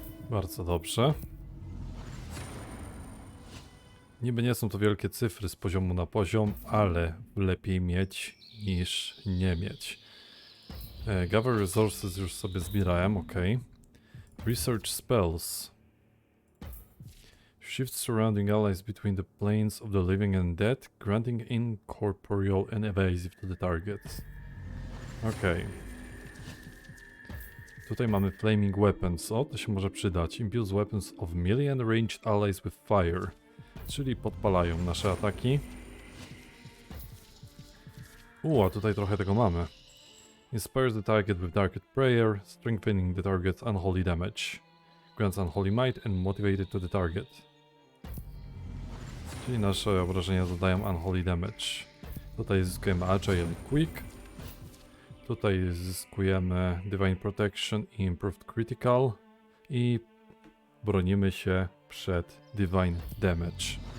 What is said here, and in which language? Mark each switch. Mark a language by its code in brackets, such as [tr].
[pl] Bardzo dobrze. Niby nie są to wielkie cyfry z poziomu na poziom, ale lepiej mieć niż nie mieć. [en] Gather resources [pl] już sobie zbierałem, ok. [en] Research spells. Shift surrounding allies between the planes of the living and dead, granting incorporeal and evasive to the target. Ok. [pl] Tutaj mamy [en] flaming weapons. [pl] O, to się może przydać. [en] Imbues weapons of melee and ranged allies with fire. [pl] Czyli podpalają nasze ataki. A tutaj trochę tego mamy. [en] Inspires the target with darkest prayer, strengthening the target's unholy damage. Grants unholy might and motivated to the target. [pl] Czyli nasze obrażenia zadają unholy damage. Tutaj zyskujemy agile and quick. Tutaj zyskujemy divine protection i improved critical. I bronimy się przed divine damage.